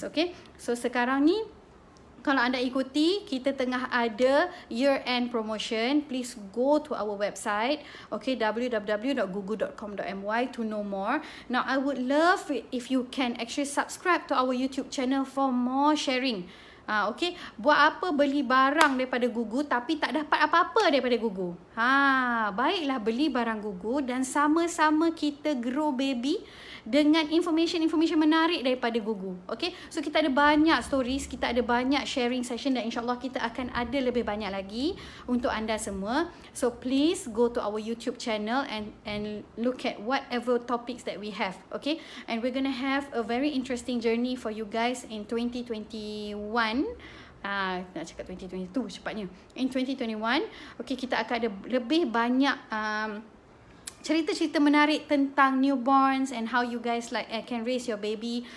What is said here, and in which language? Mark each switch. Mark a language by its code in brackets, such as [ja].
[ms] Okay, so sekarang ni kalau anda ikuti, kita tengah ada [en] year-end promotion. Please go to our website, okay, www.gugu.com.my to know more. Now, I would love it if you can actually subscribe to our YouTube channel for more sharing. [ms] Okay, buat apa beli barang daripada Gugu tapi tak dapat apa-apa daripada Gugu? Baiklah beli barang Gugu dan sama-sama kita grow baby dengan information menarik daripada Gugu. Okay, so kita ada banyak stories, kita ada banyak sharing session dan insyaAllah kita akan ada lebih banyak lagi untuk anda semua. [en] So please go to our YouTube channel and look at whatever topics that we have. Okay, and we're gonna have a very interesting journey for you guys in 2021. [ms] Nak cakap 2022 cepatnya. In 2021, okay, kita akan ada lebih banyak cerita-cerita menarik tentang [en] newborns and how you guys like can raise your baby.